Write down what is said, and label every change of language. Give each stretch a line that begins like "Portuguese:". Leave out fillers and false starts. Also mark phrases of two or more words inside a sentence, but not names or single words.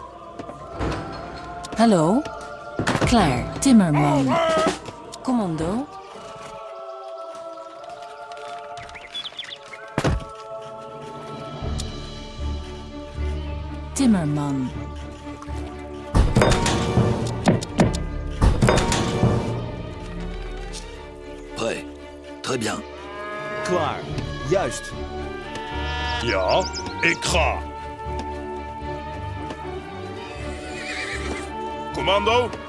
Dutch: Hallo? Klaar. Timmerman. Commando. Timmerman.
French: Prêt. Très bien.
Dutch: Klaar. Juist. Ja. Ik ga. Commando?